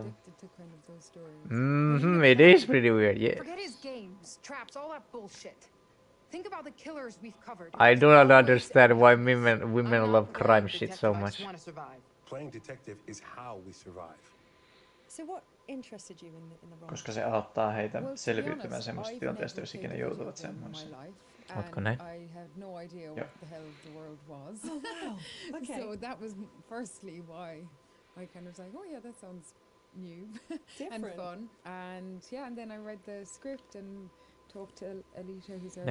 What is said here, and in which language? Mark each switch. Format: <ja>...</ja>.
<en>I'm addicted to kind of those stories. It is pretty weird, yeah. Forget his games, traps, all that bullshit. Think about the killers we've covered. I do not understand why women love crime shit so much. Playing detective is how we survive. So what interested you in the role?</en> <fi>Koska se auttaa heitä selviytymään semmoista tilanteesta, jos ikinä joutuvat semmoiseen. Ootko näin?</fi> <en>I had no idea what the hell the world was. Oh wow. Okay. So that was firstly why I kind of was like, oh yeah, that sounds new and fun. And yeah, and then I read the script and talked to Alita, who's our</en>